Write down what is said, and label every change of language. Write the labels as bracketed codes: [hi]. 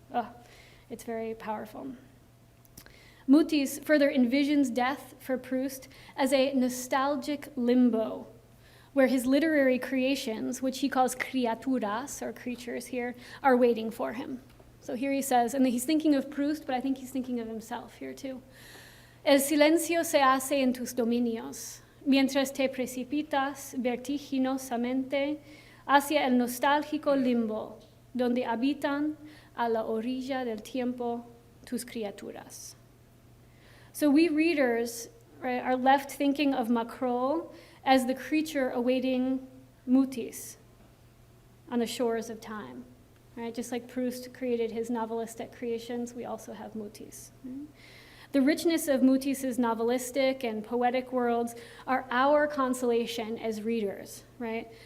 [en] Oh, it's very powerful. Mutis further envisions death for Proust as a nostalgic limbo, where his literary creations, which he calls criaturas, or creatures here, are waiting for him. So here he says, and he's thinking of Proust, but I think he's thinking of himself here too. [es] El silencio se hace en tus dominios, mientras te precipitas vertiginosamente hacia el nostálgico limbo, donde habitan a la orilla del tiempo tus criaturas. [en] So we readers, right, are left thinking of Mackerel as the creature awaiting Mutis on the shores of time. Right? Just like Proust created his novelistic creations, we also have Mutis. Right? The richness of Mutis's novelistic and poetic worlds are our consolation as readers, right?